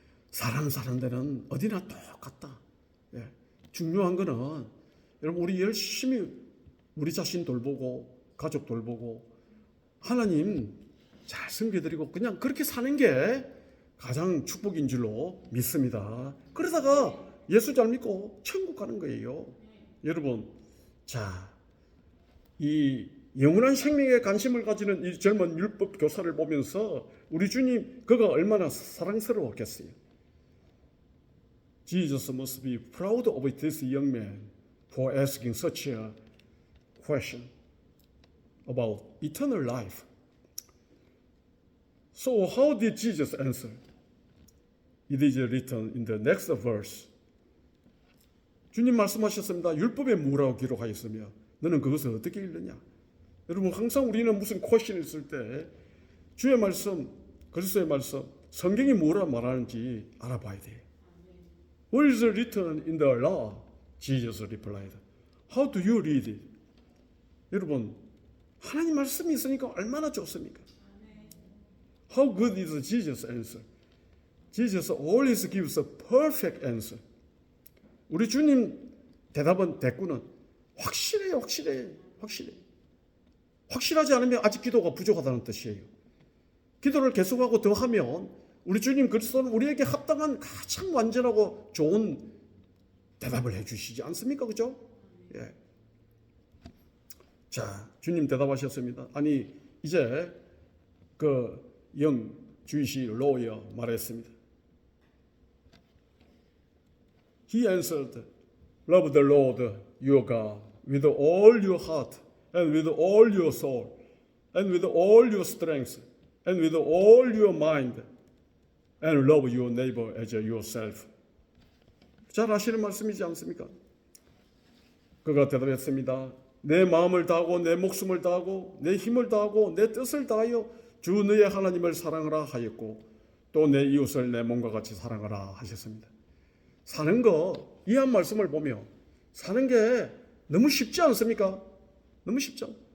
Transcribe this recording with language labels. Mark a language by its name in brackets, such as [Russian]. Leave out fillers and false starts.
[Korean] 사람 사는 데는 어디나 똑같다. 예. 중요한 거는 여러분 우리 열심히 우리 자신 돌보고 가족 돌보고 하나님 잘 섬겨드리고 그냥 그렇게 사는 게 가장 축복인 줄로 믿습니다. 그러다가 예수 잘 믿고 천국 가는 거예요. 여러분, 자, 이 영원한 생명에 관심을 가지는 이 젊은 율법 교사를 보면서 우리 주님 그가 얼마나 사랑스러웠겠어요. [English] Jesus must be proud of this young man for asking such a question about eternal life. So how did Jesus answer? It is written in the next verse. [Korean] 주님 말씀하셨습니다. 율법에 뭐라고 기록하였으며 너는 그것을 어떻게 읽느냐? 여러분 항상 우리는 무슨 퀘션이 있을 때 주의 말씀, 그리스도의 말씀, 성경이 뭐라 말하는지 알아봐야 돼요. [English] What is written in the law? Jesus replied. How do you read it? [Korean] 여러분 하나님 말씀이 있으니까 얼마나 좋습니까? [English] How good is Jesus' answer? Jesus always gives a perfect answer. [Korean] 우리 주님 대꾸는 확실해요, 확실해. 확실하지 않으면 아직 기도가 부족하다는 뜻이에요. 기도를 계속하고 더하면 우리 주님 그리스도는 우리에게 합당한 가장 완전하고 좋은 대답을 해주시지 않습니까, 그죠? 예. 자, 주님 대답하셨습니다. 아니 이제 그 [English] 주이시 로이어 [Korean] 말했습니다. [English] He answered, Love the Lord your God with all your heart and with all your soul and with all your strength and with all your mind and love your neighbor as yourself. [Korean] 잘 아시는 말씀이지 않습니까? 그가 대답했습니다. 내 마음을 다하고 내 목숨을 다하고 내 힘을 다하고 내 뜻을 다하여 주 너의 하나님을 사랑하라 하였고 또 내 이웃을 내 몸과 같이 사랑하라 하셨습니다. 사는 거 이 한 말씀을 보며 사는 게 너무 쉽지 않습니까? 너무 쉽죠.